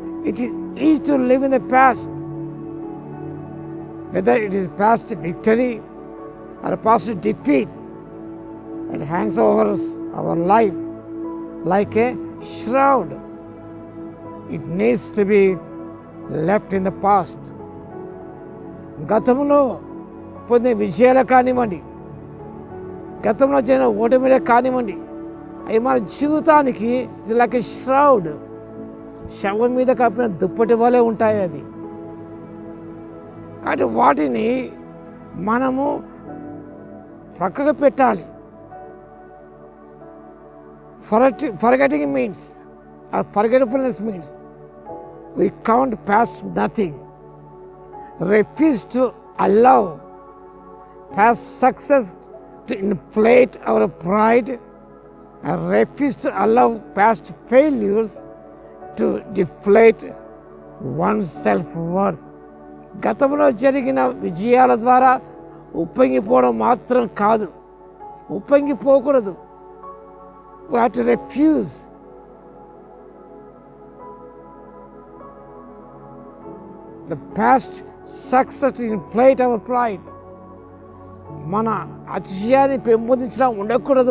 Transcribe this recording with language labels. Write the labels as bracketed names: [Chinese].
[English] It is easy to live in the past, whether it is past victory or past defeat. It hangs over our life like a shroud. It needs to be left in the past. [Telugu] గతంలో పొందిన విజయాలు కానివ్వండి, గతంలో జరిగిన ఓటమిలే కానివ్వండి, అవి మన జీవితానికి ఇది [English] Like a shroud. [Telugu] శవం మీద కప్పిన దుప్పటి వలె ఉంటాయి అది. కాబట్టి వాటిని మనము ప్రక్కకు పెట్టాలి. [English] Forgetting means, or forgetfulness means, we count past nothing, refuse to allow past success to inflate our pride, and refuse to allow past failures to deflate one's self-worth. [Telugu] గతంలో జరిగిన విజయాల ద్వారా ఉప్పొంగిపోవడం మాత్రం కాదు, ఉప్పొంగిపోకూడదు. [English] We have to refuse. The past success to inflate our pride. [Telugu] మన అతిశయాన్ని పెంపొందించడం ఉండకూడదు.